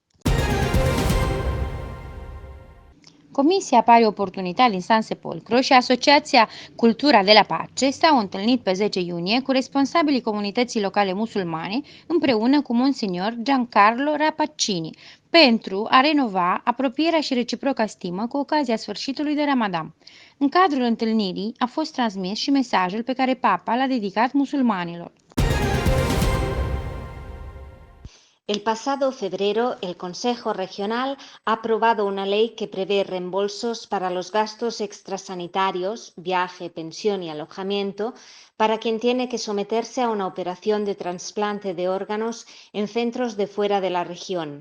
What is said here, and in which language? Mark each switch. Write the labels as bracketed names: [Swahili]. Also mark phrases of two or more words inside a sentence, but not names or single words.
[Romanian] Comisia Pari Oportunità din Sansepolcro și Asociația Cultura de la Pace s-au întâlnit pe 10 iunie cu responsabilii comunității locale musulmane împreună cu Monsignor Giancarlo Rapaccini pentru a renova apropierea și reciproca stimă cu ocazia sfârșitului de Ramadan. În cadrul întâlnirii a fost transmis și mesajul pe care Papa l-a dedicat musulmanilor. [Spanish] El pasado febrero, el Consejo Regional ha aprobado una ley que prevé reembolsos para los gastos extrasanitarios, viaje, pensión y alojamiento, para quien tiene que someterse a una operación de trasplante de órganos en centros de fuera de la región.